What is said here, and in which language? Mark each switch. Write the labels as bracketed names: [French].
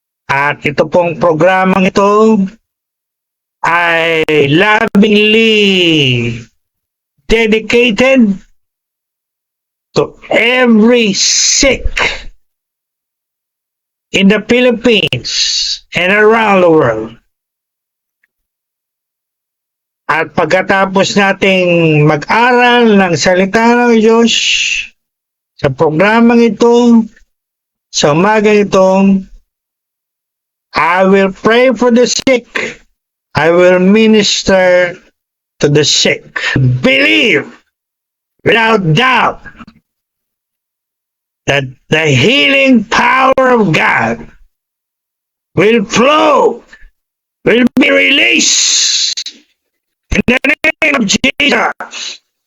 [Filipino] At ito pong programang ito ay [English] lovingly dedicated to every sick in the Philippines and around the world. [Filipino] At pagkatapos nating mag-aral ng salita ng Diyos sa programang ito, sa umaga ito, [English] I will pray for the sick. I will minister to the sick. Believe without doubt that the healing power of God will flow, will be released in the name of Jesus.